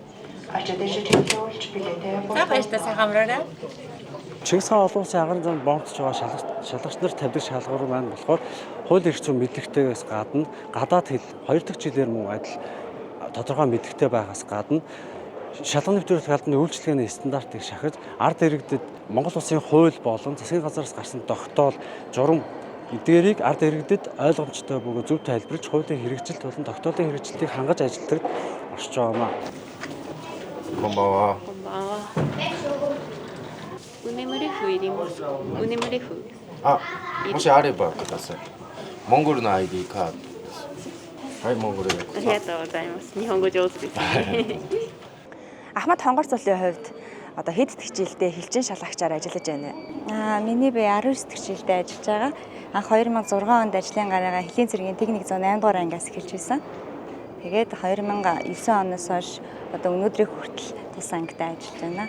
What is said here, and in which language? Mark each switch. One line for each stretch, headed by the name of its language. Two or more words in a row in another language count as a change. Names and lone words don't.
Mongolian: Чингис хаан олон улсын агаарын замд бомтж байгаа шалгагч нар тавьдаг шалгуур маань болохоор хууль эрх зүйн мэдлэгтэйгээс гадна гадаад хэл 2 дахь жилээр мөн адил тодорхой мэдлэгтэй байгаас гадна шалган нэвтрүүлэх албаны үйлчлэгээний стандартыг шахаж ард иргэдэд Монгол улсын хууль болон засгийн газраас гарсан тогтоол, журам эдгээрийг ард иргэдэд ойлгомжтой бөгөөд зөв тайлбарлаж хуулийн хэрэгжилт болон тогтоолын хэрэгжилтийг хангаж ажилладаг оршиж байгаамаа.
Japanese: こんばんは。もし あれば ください. Монгол の ID カードです。はい、モンゴルで。ありがとうございます。日本語上手ですね。
Mongolian: Ахмад хонгор цолын хувьд одоо хэд итгэжилтэй хилчин шалгагчаар ажиллаж байна вэ? Миний бие 19 дэх жилдээ ажиллаж байгаа. Анх 2006 онд ажлын гараагаа Хөлийн цэргийн техник 108 дугаар ангиас эхэлж байсан. Тэгээд 2009 оноос хойш одоо өнөөдрийн хүртэл тус ангитай ажиллаж байна.